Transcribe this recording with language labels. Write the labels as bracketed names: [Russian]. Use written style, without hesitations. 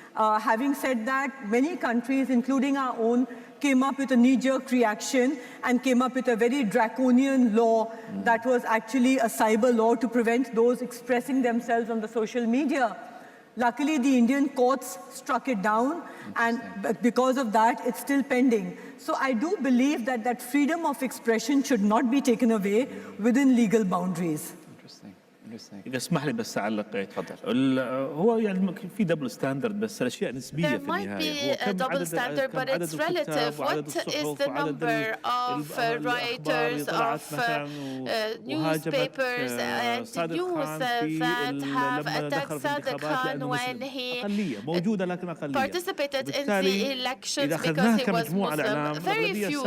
[English] Having said that, many countries, including our own, came up with a knee-jerk reaction and came up with a very draconian law that was actually a cyber law to prevent those expressing themselves on the social media. Luckily, the Indian courts struck it down, and because of that, it's still pending. So I do believe that that freedom of expression should not be taken away within legal boundaries. [Arabic] إذا اسمح لي بس أعلق. تفضل. هو يعني في دبل ستاندرد بس الأشياء نسبية في النهاية. [English] There might be a double standard, but it's relative. What is the number of writers, of newspapers and news that have attacked Sadiq Khan when he participated in the elections because he was Muslim? Very few.